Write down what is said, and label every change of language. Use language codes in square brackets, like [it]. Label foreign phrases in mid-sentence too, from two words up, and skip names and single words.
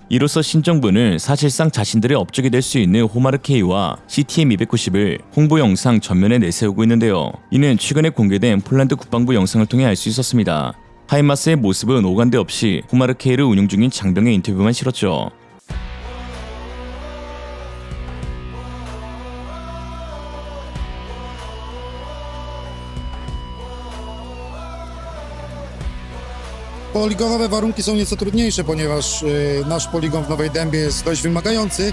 [ko] 이로써 신정부는 사실상 자신들의 업적이 될 수 있는 호마르케이와 CTM-290을 홍보 영상 전면에 내세우고 있는데요. 이는 최근에 공개된 폴란드 국방부 영상을 통해 알 수 있었습니다. 하이마스의 모습은 오간데 없이 호마르케이를 운용 중인 장병의 인터뷰만 실었죠. [pl] Poligonowe warunki są nieco trudniejsze, ponieważ nasz poligon w Nowej Dębie jest dość wymagający.